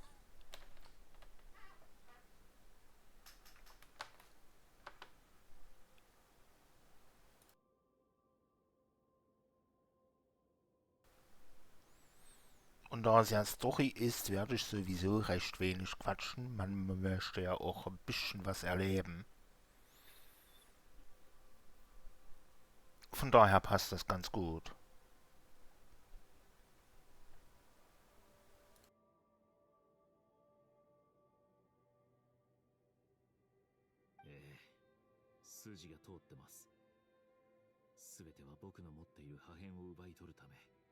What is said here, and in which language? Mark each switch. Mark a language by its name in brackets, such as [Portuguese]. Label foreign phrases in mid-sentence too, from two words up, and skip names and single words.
[German] Und da es ja Story ist, werde ich sowieso recht wenig quatschen. Man möchte ja auch ein bisschen was erleben. Von daher passt das ganz gut. [Japanese] Eh, 筋が通ってます。すべては僕の持っている破片を奪い取るため。